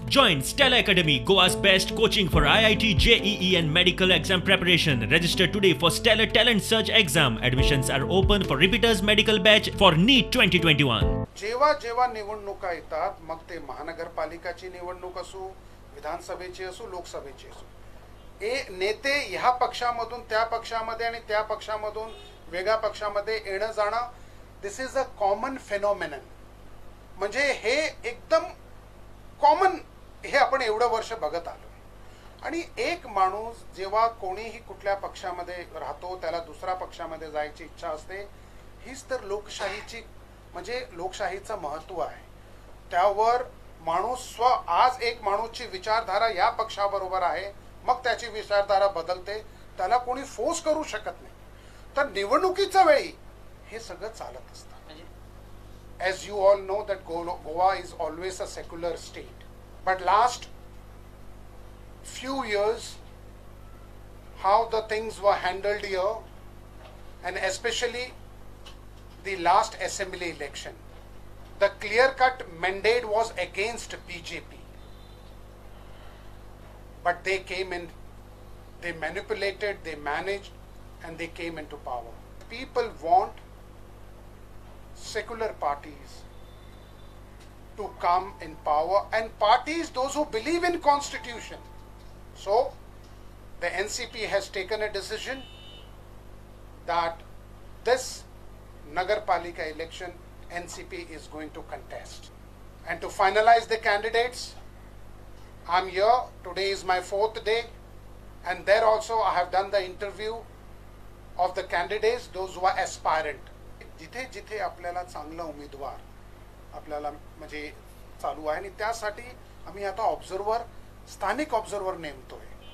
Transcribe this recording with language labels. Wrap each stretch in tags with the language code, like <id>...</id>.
<en>Join Stella Academy, Goa's best coaching for IIT, JEE and medical exam preparation. Register today for Stellar Talent Search exam. Admissions are open for repeaters medical batch for NEET 2021.</en> <mr>जेव्हा जेव्हा निवडणुका येतात, मग ते महानगरपालिकाची निवडणूक असो, विधानसभेची असो, लोकसभेची असो, नेते ह्या पक्षामधून त्या पक्षामध्ये आणि त्या पक्षामधून वेगळ्या पक्षामध्ये येणं जाणं,</mr> <en>This is a common phenomenon.</en> <mr>म्हणजे हे एकदम कॉमन, हे आपण एवढं वर्ष बघत आलो. आणि एक माणूस जेव्हा कोणीही कुठल्या पक्षामध्ये राहतो, त्याला दुसऱ्या पक्षामध्ये जायची इच्छा असते. हीच तर लोकशाहीची, म्हणजे लोकशाहीचं महत्त्व आहे. त्यावर माणूस आज एक माणूसची विचारधारा या पक्षाबरोबर आहे, मग त्याची विचारधारा बदलते, त्याला कोणी फोर्स करू शकत नाही. तर निवडणुकीच्या वेळी हे सगळं चालत असतं.</mr> <en>As you all know that Goa is always a secular state, but last few years how the things were handled here, and especially the last assembly election, the clear-cut mandate was against BJP, but they came in, they manipulated, they managed, and they came into power. People want secular parties to come in power, and parties those who believe in constitution. So the NCP has taken a decision that this Nagarpalika election NCP is going to contest. And to finalize the candidates, I'm here. Today is my 4th day, and there also I have done the interview of the candidates, those who are aspirant.</en> <mr>जिथे जिथे आपल्याला चांगला उमेदवार आपल्याला म्हणजे चालू आहे, आणि त्यासाठी आम्ही आता ऑब्झर्वर, स्थानिक ऑब्झर्वर नेमतोय.</mr>